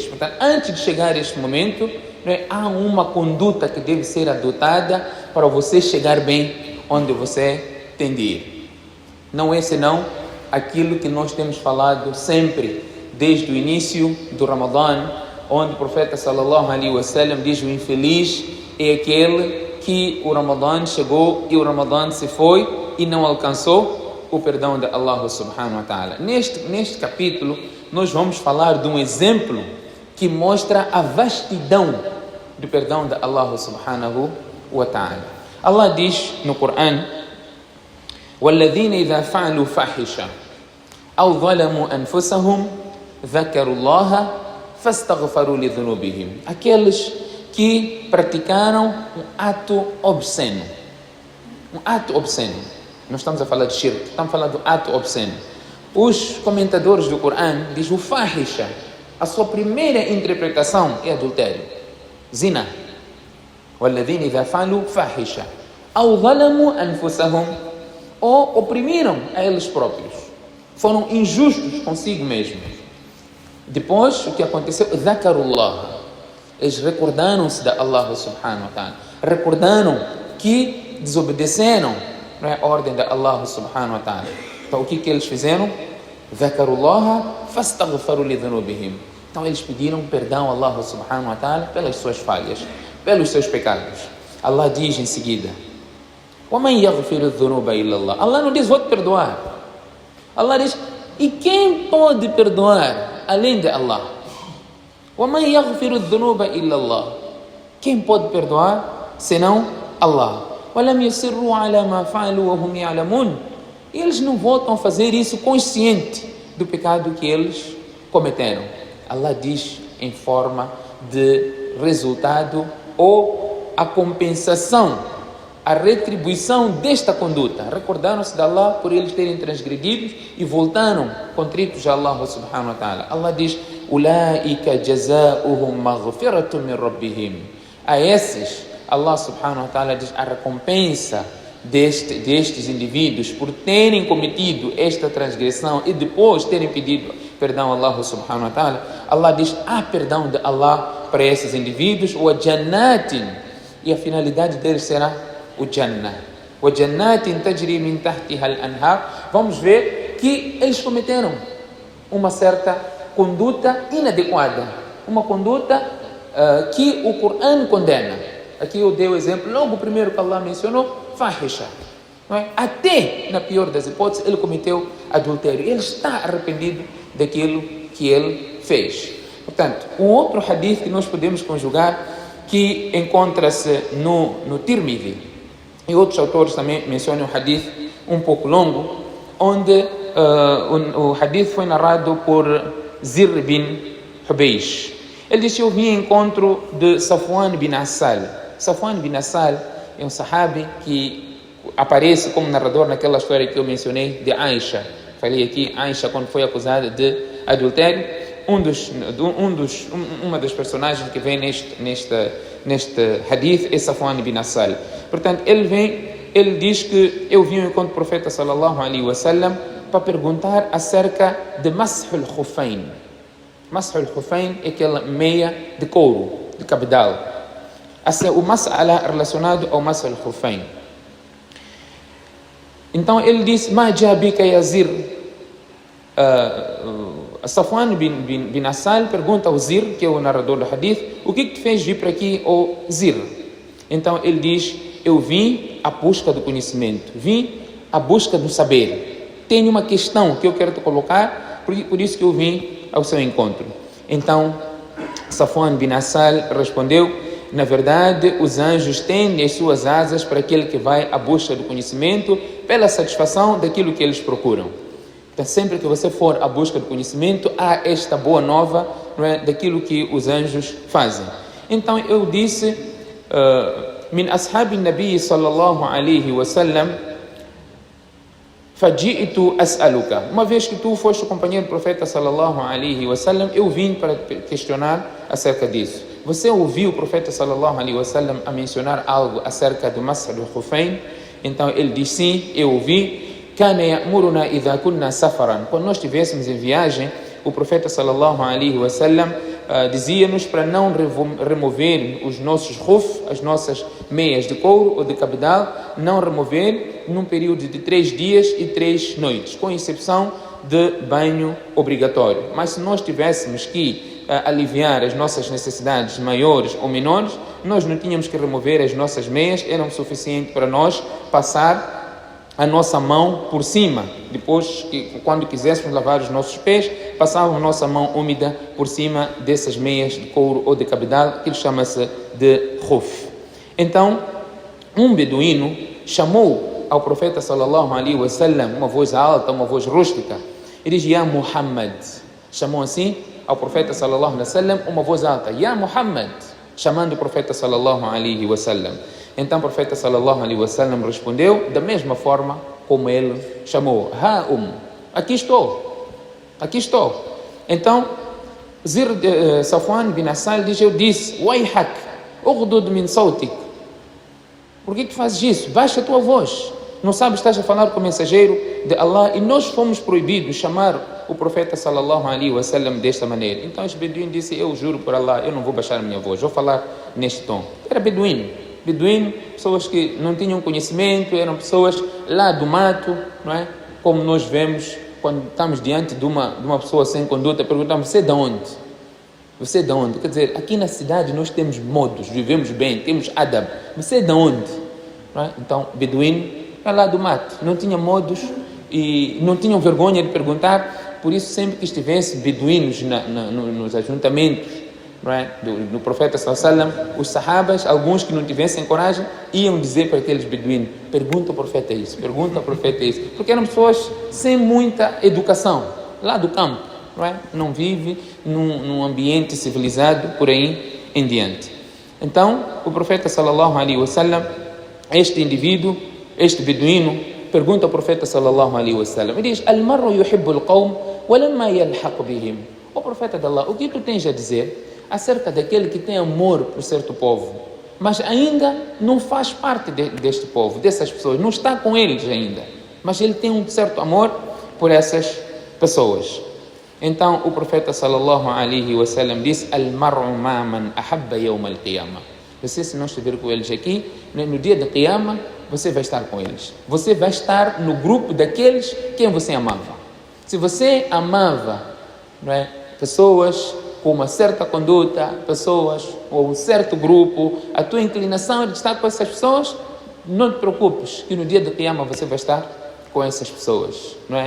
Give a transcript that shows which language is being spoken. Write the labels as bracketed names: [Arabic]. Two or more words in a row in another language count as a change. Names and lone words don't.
[Portuguese] Portanto, antes de chegar a este momento, há uma conduta que deve ser adotada para você chegar bem onde você tem de ir. Não é senão aquilo que nós temos falado sempre, desde o início do Ramadã, onde o profeta [Arabic] صلى الله عليه وسلم [Portuguese] diz: o infeliz é aquele que o Ramadã chegou e o Ramadã se foi e não alcançou o perdão de Allah [Arabic] سبحانه وتعالى. [Portuguese] Neste capítulo nós vamos falar de um exemplo que mostra a vastidão do perdão de Allah [Arabic] سبحانه وتعالى. [Portuguese] Allah diz no Corão: [Arabic] وَالَّذِينَ إِذَا فَعَلُوا فَاحِشَةً أَوْ ظَلَمُوا أَنفُسَهُمْ ذَكَرُوا اللَّهَ فَاسْتَغْفَرُوا لِذُنُوبِهِمْ. [Portuguese] Aqueles que praticaram um ato obsceno. Um ato obsceno. Não estamos a falar de shirk, estamos a falar do ato obsceno. Os comentadores do Corão dizem o fahisha, a sua primeira interpretação é adultério, zina. [Arabic] وَالَّذِينَ إِذَا فَعَلُوا فَاحِشَةً أَوْ ظَلَمُوا أَنفُسَهُمْ, [Portuguese] ou oprimiram a eles próprios, foram injustos consigo mesmos. Depois, o que aconteceu? Dhakarullah. Eles recordaram-se de Allah [Arabic] سبحانه وتعالى. [Portuguese] Recordaram que desobedeceram a ordem de Allah [Arabic] سبحانه وتعالى. [Portuguese] Então, o que eles fizeram? [Arabic] ذكروا الله فاستغفروا لذنوبهم. [Portuguese] Então, eles pediram perdão a Allah [Arabic] سبحانه وتعالى [Portuguese] pelas suas falhas, pelos seus pecados. Allah diz em seguida: [Arabic] وَمَنْ يَغْفِرُ الذُّنُوبَ إِلَّا اللَّهِ. [Portuguese] Allah não diz: vou te perdoar. Allah diz: e quem pode perdoar além de Allah? [Arabic] وَمَنْ يَغْفِرُ الذُّنُوبَ إِلَّا اللَّهِ. [Portuguese] Quem pode perdoar senão Allah? [Arabic] وَلَمْ يُصِرُّوا عَلَى مَا فَعَلُوا وَهُمْ يَعْلَمُونَ. [Portuguese] Eles não voltam a fazer isso consciente do pecado que eles cometeram. Allah diz em forma de resultado ou a compensação, a retribuição desta conduta. Recordaram-se de Allah por eles terem transgredido e voltaram contritos a Allah [Arabic] سبحانه وتعالى. [Portuguese] Allah diz: [Arabic] أولئك جزاؤهم مغفرة من ربهم. [Portuguese] A esses, Allah [Arabic] سبحانه وتعالى [Portuguese] diz: a recompensa destes indivíduos por terem cometido esta transgressão e depois terem pedido perdão a Allah [Arabic] سبحانه وتعالى, [Portuguese] Allah diz, há perdão de Allah para esses indivíduos, o jannatin, e a finalidade deles será o Jannah. [Arabic] O جنات تجري من تحتها الأنهار. [Portuguese] Vamos ver que eles cometeram uma certa conduta inadequada, uma conduta que o Corão condena. Aqui eu dei o exemplo, logo o primeiro que Allah mencionou, fahisha. Não é? Até na pior das hipóteses, ele cometeu adultério. Ele está arrependido daquilo que ele fez. Portanto, um outro hadith que nós podemos conjugar, que encontra-se no Tirmidhi, e outros autores também mencionam um hadith um pouco longo, onde o hadith foi narrado por Zir bin Hubeish. Ele disse, eu vim ao encontro de Safwan bin Assal. Safwan bin Assal é um sahabi que aparece como narrador naquela história que eu mencionei de Aisha. Falei aqui, Aisha, quando foi acusada de adultério, uma das personagens que vem neste hadith é Safwan bin Assal. Portanto, ele diz que eu vim ao encontro do profeta [Arabic] صلى الله عليه وسلم [Portuguese] para perguntar acerca de [Arabic] مسح الخفين. مسح الخفين [Portuguese] é aquela meia de couro, de cabedal. O mas'ala relacionado ao [Arabic] مسح الخفين. [Portuguese] Então ele disse, [Arabic] ما جاء بك يا زر. [Portuguese] Safwan bin Assal pergunta ao Zir, que é o narrador do hadith, o que te fez vir para aqui, ô Zir? Então ele diz, eu vim à busca do conhecimento, vim à busca do saber. Tenho uma questão que eu quero te colocar, por isso que eu vim ao seu encontro. Então Safwan bin Assal respondeu, na verdade os anjos têm as suas asas para aquele que vai à busca do conhecimento pela satisfação daquilo que eles procuram. Então, sempre que você for à busca do conhecimento, há esta boa nova, não é, daquilo que os anjos fazem. Então eu disse, [Arabic] من أصحاب النبي صلى الله عليه وسلم، فجئت أسألك. [Portuguese] Uma vez que tu foste o companheiro do profeta [Arabic] صلى الله عليه وسلم, [Portuguese] eu vim para questionar acerca disso. Você ouviu o profeta [Arabic] صلى الله عليه وسلم [Portuguese] a mencionar algo acerca do [Arabic] مسح الخفين? [Portuguese] Então ele disse, sim, eu ouvi. [Arabic] كان يأمرنا إذا كنا سفرا. [Portuguese] Quando nós estivéssemos em viagem, o profeta [Arabic] صلى الله عليه وسلم [Portuguese] dizia-nos para não remover os nossos khuf, as nossas meias de couro ou de cabedal, não remover num período de 3 dias e 3 noites, com exceção de banho obrigatório. Mas se nós tivéssemos que aliviar as nossas necessidades maiores ou menores, nós não tínhamos que remover as nossas meias, eram suficiente para nós passar a nossa mão por cima. Depois, quando quiséssemos lavar os nossos pés, passávamos a nossa mão úmida por cima dessas meias de couro ou de cabedal, que chama-se de khuf. Então, um beduíno chamou ao profeta [Arabic] صلى الله عليه وسلم, [Portuguese] uma voz alta, uma voz rústica, e diz, [Arabic] يا محمد. [Portuguese] Chamou assim ao profeta [Arabic] صلى الله عليه وسلم, [Portuguese] uma voz alta, [Arabic] يا محمد, [Portuguese] chamando o profeta [Arabic] صلى الله عليه وسلم. [Portuguese] Então o profeta [Arabic] صلى الله عليه وسلم [Portuguese] respondeu da mesma forma como ele chamou, aqui estou, aqui estou. Então Safwan bin Assal diz, eu disse, [Arabic] ويحك، اغضض من صوتك. [Portuguese] Por que fazes isso? Baixa a tua voz. Não sabes, estás a falar com o mensageiro de Allah, e nós fomos proibidos chamar o profeta [Arabic] صلى الله عليه وسلم [Portuguese] desta maneira. Então esse beduíno disse, eu juro por Allah, eu não vou baixar a minha voz, vou falar neste tom. Era beduíno, pessoas que não tinham conhecimento, eram pessoas lá do mato, não é? Como nós vemos quando estamos diante de uma pessoa sem conduta, perguntamos, você é de onde? Você é de onde? Quer dizer, aqui na cidade nós temos modos, vivemos bem, temos adab. Você é de onde? Não é? Então, beduíno é lá do mato, não tinha modos e não tinham vergonha de perguntar. Por isso, sempre que estivesse beduínos nos ajuntamentos, não é, do profeta [Arabic] صلى الله عليه وسلم, [Portuguese] os sahabas, alguns que não tivessem coragem, iam dizer para aqueles beduínos, pergunta ao profeta isso, pergunta ao profeta isso, porque eram pessoas sem muita educação, lá do campo, não é? Não vive num ambiente civilizado por aí em diante. Então o profeta [Arabic] صلى الله عليه وسلم, [Portuguese] este indivíduo, este beduíno, pergunta ao profeta [Arabic] صلى الله عليه وسلم, [Portuguese] ele diz, [Arabic] المرء يحب القوم ولما يلحق بهم. [Portuguese] O profeta de Allah, o que tu tens a dizer acerca daquele que tem amor por certo povo, mas ainda não faz parte deste povo, dessas pessoas, não está com eles ainda, mas ele tem um certo amor por essas pessoas. Então o profeta [Arabic] صلى الله عليه وسلم [Portuguese] disse: [Arabic] المرء مع من أحب يوم القيامة. [Portuguese] Você, se não estiver com eles aqui, no dia da Qiyamah, você vai estar com eles. Você vai estar no grupo daqueles quem você amava. Se você amava, não é, pessoas com uma certa conduta, pessoas ou um certo grupo, a tua inclinação é de estar com essas pessoas, não te preocupes que no dia da Qiyamah você vai estar com essas pessoas, não é?